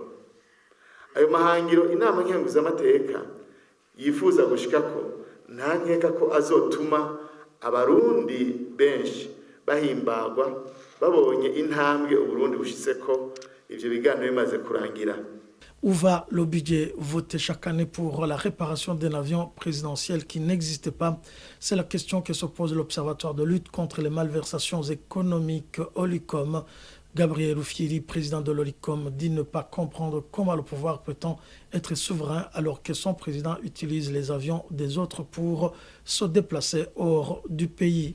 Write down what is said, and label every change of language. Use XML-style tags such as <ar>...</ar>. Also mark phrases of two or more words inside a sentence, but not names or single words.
<rn>Ayo mahangiro inama nkenguzamateka yifuza gushikako nta nkeka ko azotuma abarundi benshi bahimbagwa babonye intambwe uburundi bushitseko ivyo biganiro bimaze kurangira.</rn> <fr>Où va le budget voté chaque année pour la réparation d'un avion présidentiel qui n'existe pas? C'est la question que se pose l'Observatoire de lutte contre les malversations économiques Olicom. Gabriel Rufyiri, président de l'Olicom, dit ne pas comprendre comment le pouvoir prétend être souverain alors que son président utilise les avions des autres pour se déplacer hors du pays.</fr>